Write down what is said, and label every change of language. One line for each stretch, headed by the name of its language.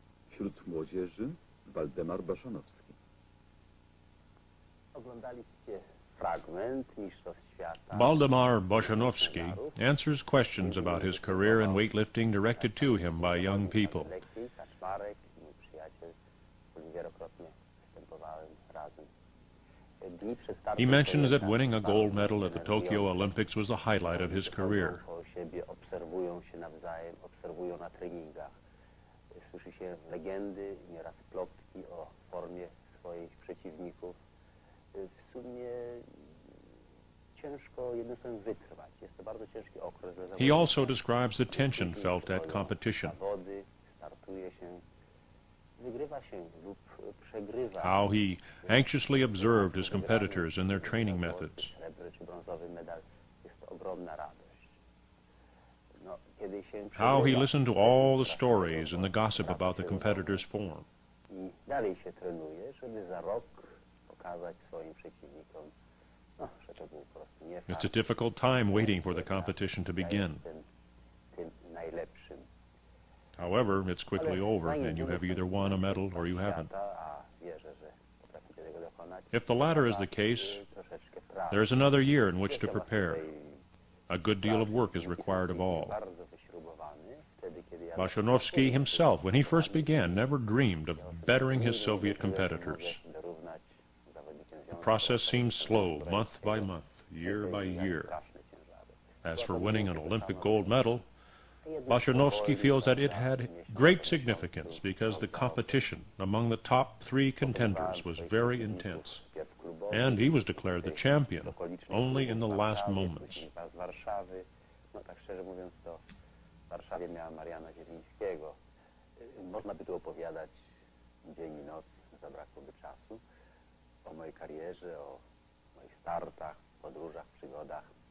Polish: Wśród młodzieży Waldemar Baszanowski. Oglądaliście fragment mistrzostw świata.
English: Waldemar Baszanowski answers questions about his career in weightlifting directed to him by young people.
Polish: Kaczmarek, mój przyjaciel, z którym wielokrotnie występowałem razem.
English: He mentions that winning a gold medal at the Tokyo Olympics was the highlight of his career.
Polish: Obserwują się nawzajem, obserwują na treningach. Słyszy się legendy, nieraz plotki o formie swoich przeciwników. W sumie ciężko jednym słowem wytrwać. Jest to bardzo ciężki okres.
English: He also describes the tension felt at competition.
Polish: Zawody, startuje się, wygrywa się lub przegrywa.
English: How he anxiously observed his competitors and their training methods.
Polish: Srebrny czy brązowy medal, jest to ogromna radość. No, kiedy się
English: How he listened to all the stories and the gossip about the competitors' form.
Polish: I dalej się trenuje, żeby za rok pokazać swoim przeciwnikom, no, że to był po prostu nie
English: It's a difficult time waiting for the competition to begin.
Polish: tym najlepszym.
English: However, it's quickly over and you have either won a medal or you haven't.
Polish: A wierzę, że potraficie tego dokonać.
English: If the latter is the case, there is another year in which to prepare. A good deal of work is required of all.
Polish: Bardzo wyśrubowany, wtedy, kiedy ja
English: Baszanowski himself, when he first began, never dreamed of bettering his Soviet competitors.
Polish: dorównać zawodnikiem
English: The process seems slow, month by month, year by year.
Polish: straszne ciężary.
English: As for winning an Olympic gold medal, Baszanowski feels that it had great significance because the competition among the top 3 contenders was very intense, and he was declared the champion only in the last moments.
Polish: Z Warszawy, no tak szczerze mówiąc, to w Warszawie miała Mariana Zielińskiego. Można by tu opowiadać dzień i noc, zabrakłoby czasu, o mojej karierze, o moich startach, podróżach, przygodach.